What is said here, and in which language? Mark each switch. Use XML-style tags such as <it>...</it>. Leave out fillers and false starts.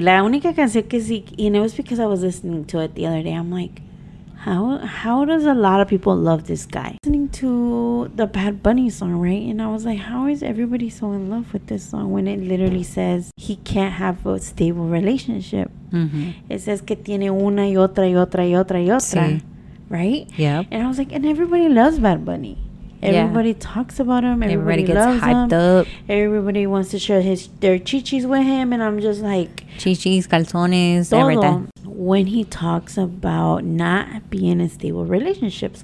<es>La única canción que sí,</es> <en>and it was because I was listening to it the other day. I'm like, how does a lot of people love this guy? Listening to the Bad Bunny song, right? And I was like, how is everybody so in love with this song when it literally says he can't have a stable relationship? Mm-hmm. It says</en> <es>que tiene una y otra y otra y otra y otra, Sí.</es> <en>right? Yep. And I was like, and everybody loves Bad Bunny. Everybody talks about him. Everybody gets loves him. up. Everybody wants to share their chichis with him. And I'm just like...</en> <es>Chichis, calzones, todo.</es> <en>everything. When he talks about not being in stable relationships.</en>